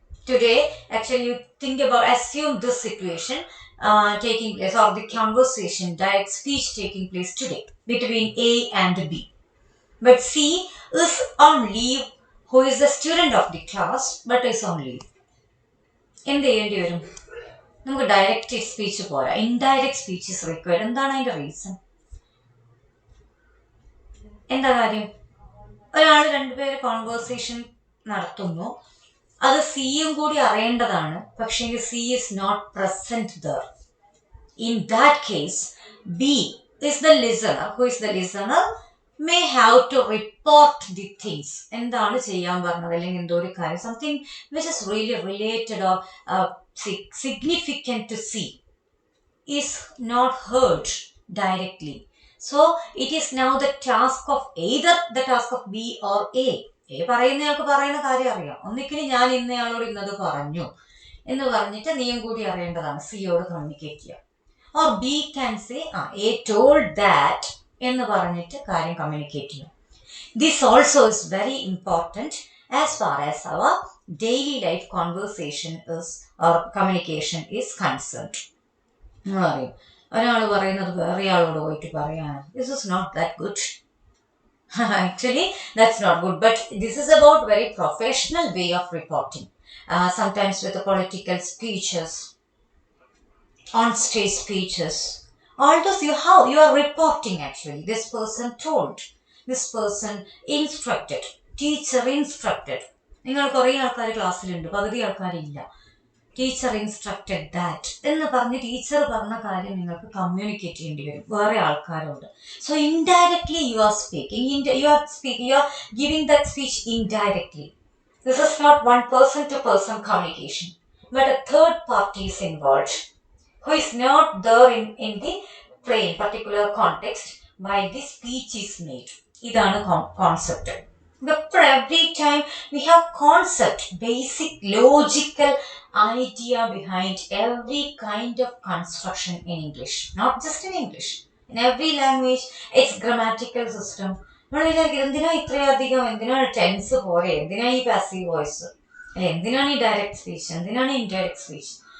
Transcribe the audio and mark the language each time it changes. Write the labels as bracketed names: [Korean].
[English] Today, actually, you think about, assume this situation taking place, or the conversation, direct speech taking place today between A and B. But C is on leave, who is the student of the class, but is on leave. [Malayalam] എന്ത് ചെയ്യേണ്ടി വരും? നമുക്ക് direct speech പോരാ, indirect speech [English] Is required. [Malayalam] എന്താണ് അതിന്റെ reason? എന്താ കാര്യം? ഒരാൾ രണ്ടുപേര് കോൺവേഴ്സേഷൻ നടത്തുന്നു, അത് സിയും കൂടി അറിയേണ്ടതാണ്, പക്ഷേ [English] C is not present there. In that case B is the listener, who is the listener may have to report the things. [Malayalam] എന്താണ് ചെയ്യാൻ പറഞ്ഞത്, അല്ലെങ്കിൽ എന്തോ ഒരു കാര്യം, [English] Something which is really related or significant to see, is not heard directly. So it is now the task of either the task of B or A. [Malayalam] പറയുന്നയാൾക്ക് പറയുന്ന കാര്യം അറിയാം. ഒന്നിക്കലും ഞാൻ ഇന്നയാളോട് ഇന്നത് പറഞ്ഞു എന്ന് പറഞ്ഞിട്ട് നീയും കൂടി അറിയേണ്ടതാണ്, സിയോട് കമ്മ്യൂണിക്കേറ്റ് ചെയ്യുക. [English] or B can say A told that [Malayalam] എന്ന് പറഞ്ഞിട്ട് കാര്യം കമ്മ്യൂണിക്കേറ്റ് ചെയ്യും. [English] This also is very important as far as our daily life conversation is or communication is concerned. [Malayalam] ഒരാൾ പറയുന്നത് വേറെ ആളോട് പോയിട്ട് പറയാണ്, [English] this is not that good. Actually, that's not good. But this is about very professional way of reporting. Sometimes with the political speeches, on-stage speeches, all those you are reporting actually. This person told, this person instructed, teacher instructed. [Malayalam] നിങ്ങൾ കുറേ ആൾക്കാർ ക്ലാസ്സിലുണ്ട്, പകുതി ആൾക്കാരില്ല. [English] teacher instructed that [Malayalam] എന്ന് പറഞ്ഞ് teacher പറഞ്ഞ കാര്യം നിങ്ങൾക്ക് communicate ചെയ്യേണ്ടി വരും വേറെ ആൾക്കാരോട്. [English] So indirectly you are speaking, you are giving that speech indirectly. This is not one person to person communication, but a third party is involved who is not there in the plain particular context while the speech is made. ഇതാണ് concept. Every time we have concept, basic logical idea behind every kind of construction in English, not just in English, in every language, its grammatical system. [Malayalam] നമ്മൾ വിചാരിക്കും എന്തിനാ ഇത്രയധികം, എന്തിനാണ് tense പോലെ, എന്തിനാ ഈ passive voice, അല്ലെ എന്തിനാണ് ഈ ഡയറക്റ്റ് സ്പീച്ച്, എന്തിനാണ് ഇൻഡയറക്റ്റ് സ്പീച്ച്.